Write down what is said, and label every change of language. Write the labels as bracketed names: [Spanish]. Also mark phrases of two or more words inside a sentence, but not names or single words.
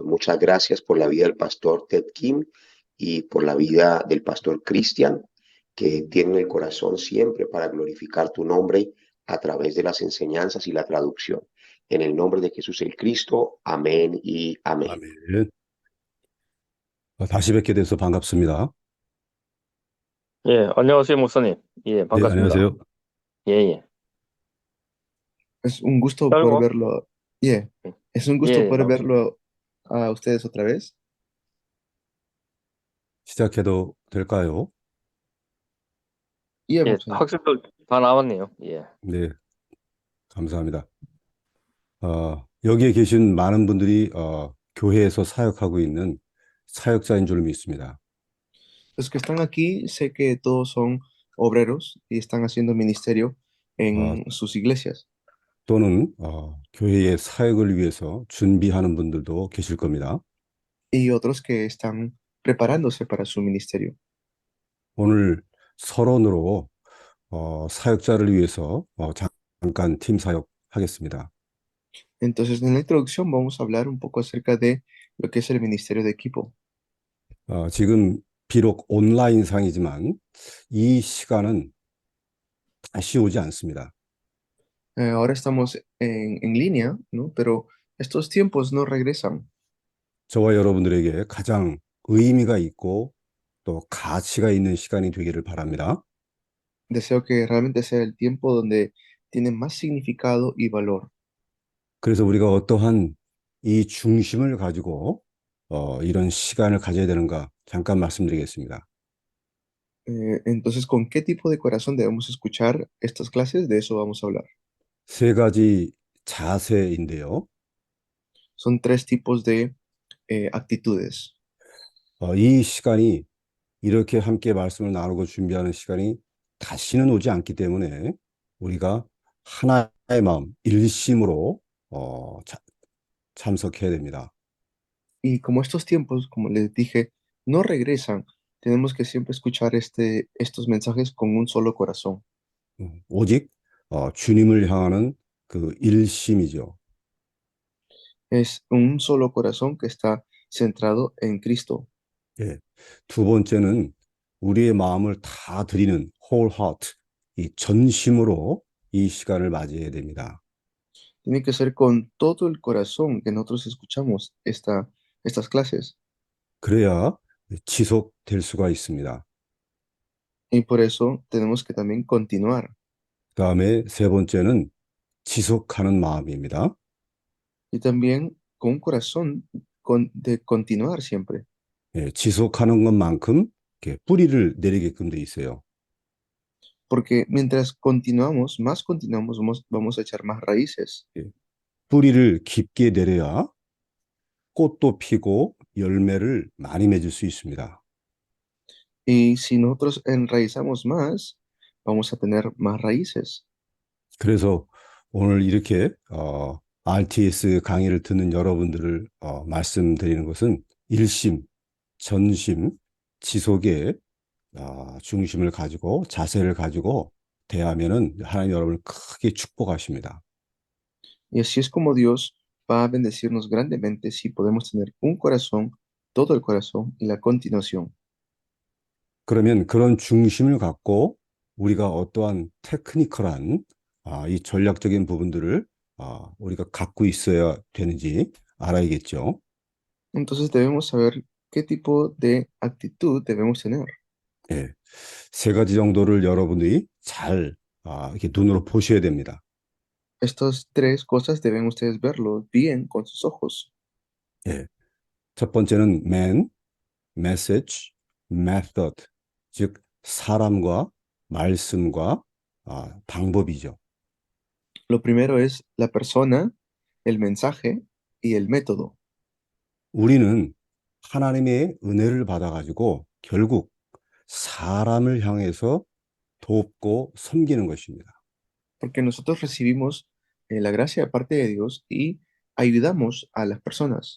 [Spanish] Muchas gracias por la vida del pastor Ted Kim y por la vida del pastor Cristian, que tienen el corazón siempre para glorificar tu nombre a través de las enseñanzas y la traducción. En el nombre de Jesús el Cristo, amén y amén. [Korean] 아멘. 다시 뵙게 돼서 반갑습니다. 예, 안녕하세요, 목사님. 예, 네, 반갑습니다. 안녕하세요. 예, 예. [Spanish] Es un gusto poder Algo. verlo. Yeah, es un gusto [Korean] 예, [Spanish] poder [Korean] 반갑습니다. [Spanish] verlo a ustedes otra vez. [Korean] 시작해도 될까요? Yeah, 예, 목사님. 학생들 다 나왔네요. 예. 네, 감사합니다. 여기에 계신 많은 분들이 교회에서 사역하고 있는 사역자인 줄 믿습니다. [Spanish] Los que están aquí, sé que todos son obreros y están haciendo ministerio [Korean] 어, [Spanish] en sus iglesias. [Korean] 또는 교회의 사역을 위해서 준비하는 분들도 계실 겁니다. [Spanish] Y otros que están preparándose para su ministerio. [Korean] 오늘 서론으로 사역자를 위해서 잠깐 팀 사역하겠습니다. [Spanish] Entonces, en la introducción vamos a hablar un poco acerca de lo que es el ministerio de equipo. [Korean] 지금 비록 온라인상이지만 이 시간은 다시 오지 않습니다. [Spanish] Ahora estamos en línea, ¿no? Pero estos tiempos no regresan. [Korean] 저와 여러분들에게 가장 의미가 있고 또 가치가 있는 시간이 되기를 바랍니다. [Spanish] Deseo que realmente sea el tiempo donde tiene más significado y valor. [Korean] 그래서 우리가 어떠한 이 중심을 가지고 이런 시간을 가져야 되는가 잠깐 말씀드리겠습니다. [Spanish] Entonces, ¿con qué tipo de corazón debemos escuchar estas clases? De eso vamos a hablar. [Korean] 세 가지 자세인데요. [Spanish] Son tres tipos de actitudes. [Korean] 이 시간이 이렇게 함께 말씀을 나누고 준비하는 시간이 다시는 오지 않기 때문에 우리가 하나의 마음, 일심으로 참석해야 됩니다. [Spanish] Y como estos tiempos, como les dije, no regresan, tenemos que siempre escuchar estos mensajes con un solo corazón. [Korean] 오직 주님을 향하는 그 일심이죠. [Spanish] Es un solo corazón que está centrado en Cristo. [Korean] 예. 두 번째는 우리의 마음을 다 드리는 [English] whole heart, [Korean] 이 전심으로 이 시간을 맞이해야 됩니다. [Spanish] Tiene que ser con todo el corazón que nosotros escuchamos estas clases. [Korean] 그래야 지속될 수가 있습니다. [Spanish] Y por eso tenemos que también continuar. [Korean] 그다음에 세 번째는 지속하는 마음입니다. [Spanish] Y también con un corazón de continuar siempre. [Korean] 예, 지속하는 것만큼 이렇게 뿌리를 내리게끔 돼 있어요. [Spanish] Porque mientras continuamos, más continuamos, vamos a echar más raíces. [Korean] 뿌리를 깊게 내려야 꽃도 피고 열매를 많이 맺을 수 있습니다. [Spanish] Y si nosotros enraizamos más, vamos a tener más raíces. [Korean] 그래서 오늘 이렇게 RTS 강의를 듣는 여러분들을 말씀드리는 것은 일심, 전심, 지속의 중심을 가지고 자세를 가지고 대하면은 하나님 여러분을 크게 축복하십니다. [Spanish] Y así es como Dios va a bendecirnos grandemente si podemos tener un corazón, todo el corazón y la continuación. [Korean] 그러면 그런 중심을 갖고 우리가 어떠한 테크니컬한 이 전략적인 부분들을 우리가 갖고 있어야 되는지 알아야겠죠. [Spanish] Entonces debemos saber qué tipo de actitud debemos tener. [Korean] 예, 세 가지 정도를 여러분들이 잘 이렇게 눈으로 보셔야 됩니다. [Spanish] Estas tres cosas deben ustedes verlo bien con sus ojos. [Korean] 예, 첫 번째는 [English] man, message, method, [Korean] 즉 사람과 말씀과 방법이죠. [Spanish] Lo primero es la persona, el mensaje y el método. [Korean] 우리는 하나님의 은혜를 받아가지고 결국 사람을 향해서 돕고 섬기는 것입니다. [Spanish] Porque nosotros recibimos la gracia de parte de Dios y ayudamos a las personas.